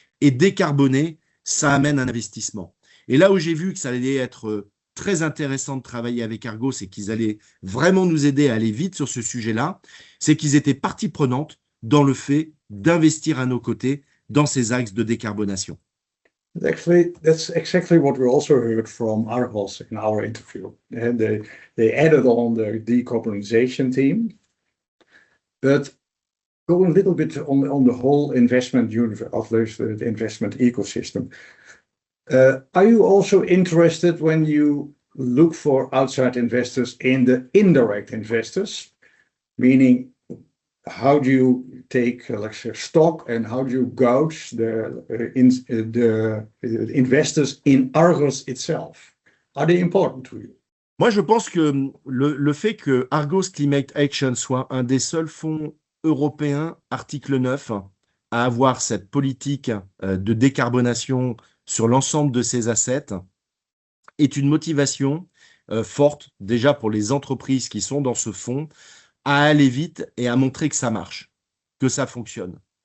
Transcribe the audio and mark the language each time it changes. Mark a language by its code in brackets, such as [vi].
[fr] Et décarboner, ça amène un investissement. Et là où j'ai vu que ça allait être très intéressant de travailler avec Argos et qu'ils allaient vraiment nous aider à aller vite sur ce sujet-là, c'est qu'ils étaient partie prenante dans le fait d'investir à nos côtés dans ces axes de décarbonation. [en] Actually, that's exactly what we also heard from Argos in our interview. And they added on the decarbonization team. But go a little bit on the whole investment universe of the investment ecosystem. Are you also interested when you look for outside investors in the indirect investors? Meaning, how do you take stock and how do you gauge the investors in Argos itself? Are they important to you? [fr] Moi, je pense que le fait que Argos Climate Action soit un des seuls fonds européens, article 9, à avoir cette politique de décarbonation sur l'ensemble de ses assets est une motivation forte déjà pour les entreprises qui sont dans ce fonds à aller vite et à montrer que ça marche, que ça fonctionne.